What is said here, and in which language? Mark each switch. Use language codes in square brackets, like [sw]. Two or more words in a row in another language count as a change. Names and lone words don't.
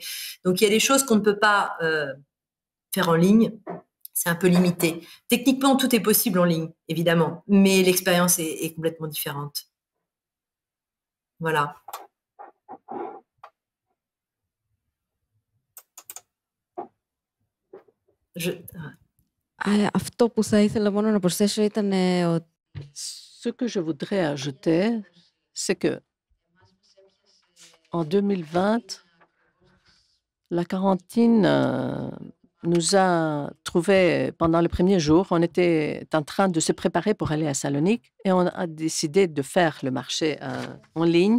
[fr] Donc, il y a des choses qu'on ne peut pas faire en ligne. C'est un peu limité. Techniquement, tout est possible en ligne, évidemment, mais l'expérience est complètement différente. Voilà. [el] Αυτό που θα ήθελα μόνο να προσθέσω ήταν ότι [fr] Ce que je voudrais ajouter, c'est que en 2020, la quarantaine nous a trouvés pendant les premiers jours. On était en train de se préparer pour aller à Salonique et on a décidé de faire le marché en ligne.